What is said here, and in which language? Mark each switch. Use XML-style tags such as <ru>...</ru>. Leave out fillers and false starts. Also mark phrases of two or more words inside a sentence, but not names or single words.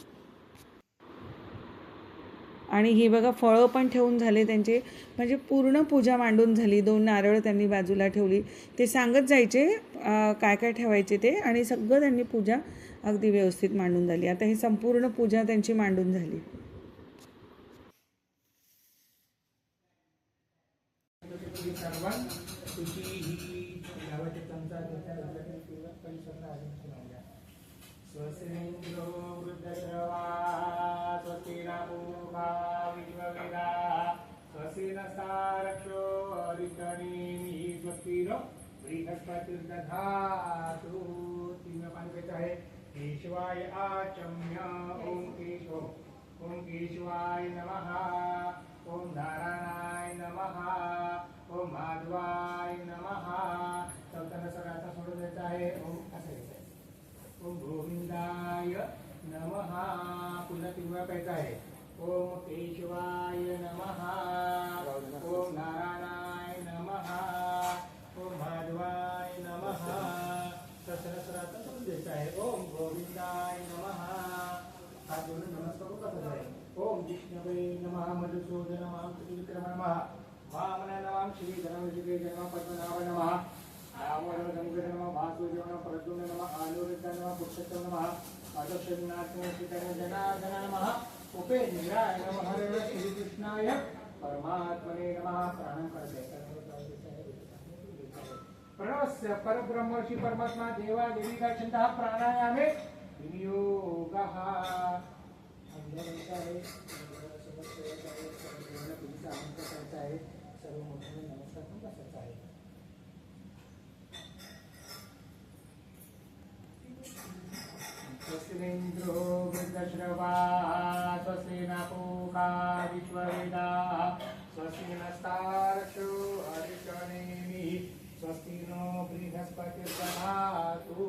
<mr>आणि ही बघा फळं पण ठेवून झाले त्यांचे, म्हणजे पूर्ण पूजा मांडून झाली. 2 नारळ त्यांनी बाजूला ठेवली, ते सांगत जायचे काय काय ठेवायचे ते, आणि सगळं त्यांनी पूजा अगदी व्यवस्थित मांडून झाली. आता ही संपूर्ण पूजा त्यांची मांडून झाली.</mr> <sa>स्वस्तिन्द्रो वृद्धश्रवा स्वस्ति पूर्वा विश्ववेदा स्वस्ति नस्तारक्षो अरिष्टनेमिः स्वस्ति नो बृहस्पतिर्दधातु.</sa> <mr>3 पाणी आहे.</mr> <sa>केशवाय आचम्य ओम केशवाय नमः, ओम नारायणाय नमः, ओम माधवाय नमः.</sa> <mr>चौथ्यांदा सगळ्यांना सोडून द्यायचं आहे.</mr> <sa>ओम असं ओम गोविंदाय नमः.</sa> <mr>पुन्हा 3 वेळा प्यायचा आहे.</mr> <sa>ओम केशवाय नमः, ओम नारायणाय नमः, ओम माधवाय नमः.</sa> <mr>सहस्रार्थ सोडून द्यायचं आहे.</mr> <sa>ओम गोविंदाय नमः.</sa> <mr>हात जोडून नमस्कार करत आहे.</mr> <sa>ओम विष्णवे नमः, मधुसूदन नमः, त्रिविक्रम नमः, वामन नमः, श्री धनविजय नमः, पद्मनाभ नमः, रामवरदंगर नमः, वासुदेव नमः, प्रद्युम्न नमः, आलोरित नमः, पुरुषोत्तम नमः, अदक्षिणाथ जनार्दन नमः, उपेन्द्राय नमः, हरे श्रीकृष्णाय परमात्मने नमः. प्राणं करते प्रणवस्य परब्रह्म श्री परमात्मा देवा देवी का छंदः प्राणायामे विनियोगः.</sa> <mr>सर्व मोठ्याने नमस्कार पण बसायचा आहे.</mr> <sa>स्वस्तिन्द्रो वृद्धश्रवा स्वस्ति नपूषा विश्ववेदा स्वस्ति नस्तारक्षो अरिष्टनेमिः स्वस्ति नो बृहस्पतिर्दधातु.</sa>